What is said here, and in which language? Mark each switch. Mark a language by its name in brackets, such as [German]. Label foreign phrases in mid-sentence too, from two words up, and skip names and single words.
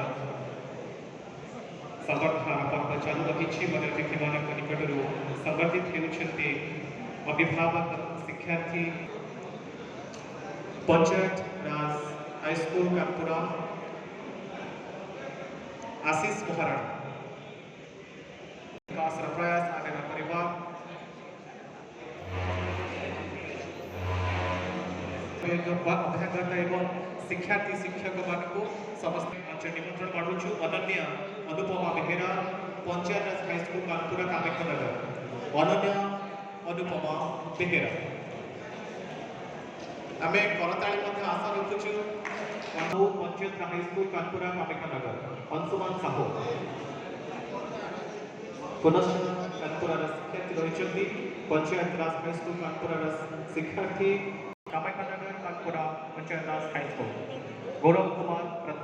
[Odia] ସମ୍ବର୍ଦ୍ଧନ ପର୍ବ ଚାଲୁ ରହି ଅତିଥି ମାନ ନିକଟ ସମ୍ବର୍ଦ୍ଧିତ ହୋଇଥିବା ଅଭିଭାବକ ଶିକ୍ଷାର୍ଥୀ ପଞ୍ଚାୟତ ରାଜ ହାଇସ୍କୁଲ କାନପୁରା ଆଶିଷ ମହାରଣା ବିକାଶ ପ୍ରୟାସ ଆଗେ ପରିବାର ଅଭ୍ୟାଗତ ଏବଂ ଶିକ୍ଷାର୍ଥୀ ଶିକ୍ଷକ ମାନ ସମସ୍ତ ମଞ୍ଚ ନିମନ୍ତ୍ରଣ ବାଢ଼ୁଛୁ ଅନନ୍ୟା ଅନୁପମା ବେହେରା ପଞ୍ଚାୟତ ରାଜ ହାଇସ୍କୁଲ କାନପୁରା କାମାଖ୍ୟାନଗର ଅନନ୍ୟା ଅନୁପମା ବେହେରା पंचायत राज हाईस्कूल कानपुरा कामाख्यानगर अनन्या अनुपमा बेहेरा ଆମ କରତାଳି ଆଶା ରଖୁଛୁ ପଞ୍ଚାୟତ ହାଇସ୍କୁଲ କାନପୁରା କାମାଖ୍ୟାନଗର ଅଂଶୁମାନ ସାହୁ ପୁନଶ୍ଚ କାନପୁରା ଶିକ୍ଷାର୍ଥୀ ରହି ପଞ୍ଚାୟତ ରାଜ ହାଇସ୍କୁଲ କାନପୁରା ଶିକ୍ଷାର୍ଥୀ କାମାଖ୍ୟାନଗର କାନପୁରା ପଞ୍ଚାୟତ ରାଜ ହାଇସ୍କୁଲ ଗୌରବ କୁମାର